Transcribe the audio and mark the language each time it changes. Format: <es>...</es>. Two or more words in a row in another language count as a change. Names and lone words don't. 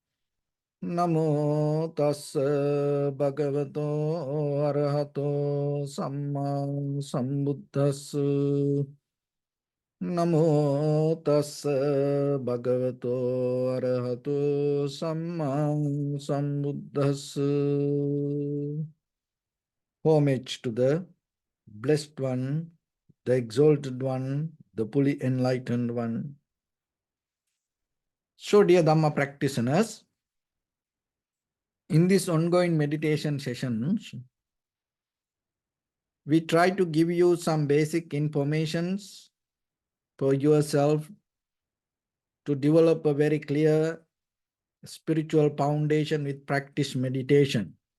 <pi>Namo tassa bhagavato arahato samma sambuddhassa. Namo tassa bhagavato arahato samma sambuddhassa.</pi> <en>Homage to the Blessed One, the Exalted One, the fully enlightened One. So, dear Dhamma practitioners, in this ongoing meditation sessions, we try to give you some basic informations for yourself to develop a very clear spiritual foundation with practice meditation.</en>